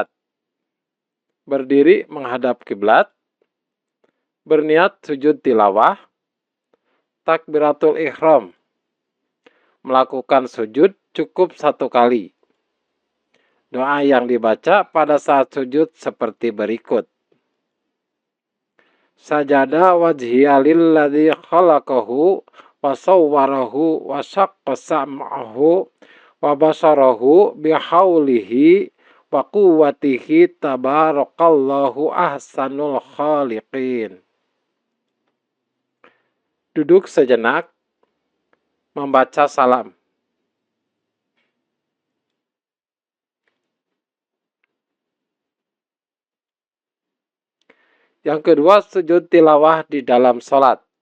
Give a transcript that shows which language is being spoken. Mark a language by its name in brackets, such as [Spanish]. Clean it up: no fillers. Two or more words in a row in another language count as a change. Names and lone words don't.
[Indonesian] Berdiri menghadap kiblat. Berniat sujud tilawah. Takbiratul ihram. Melakukan sujud cukup 1 kali. Doa yang dibaca pada saat sujud seperti berikut. [Arabic] سجد وجهي للذي خلقه وصوره وشق سمعه وبصره بحوله وقوته تبارك الله أحسن الخالقين. [Indonesian] Duduk sejenak, membaca salam. Yang kedua, sujud tilawah di dalam sholat.